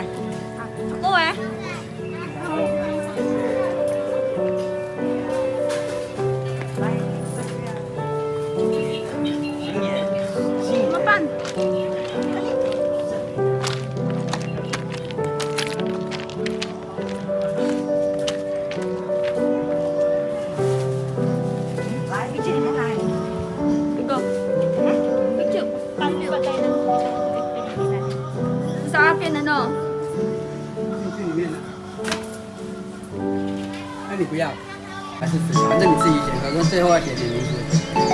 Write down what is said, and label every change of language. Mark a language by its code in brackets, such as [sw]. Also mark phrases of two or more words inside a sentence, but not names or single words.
[zh] 啊，各位。怎么办？来，一起你们来。 [tl] Ito. Picture. Palipat tayo ng sa akin, ano? [zh] 进去里面的。那你不要，还是反正你自己写，可是最后要写你名字。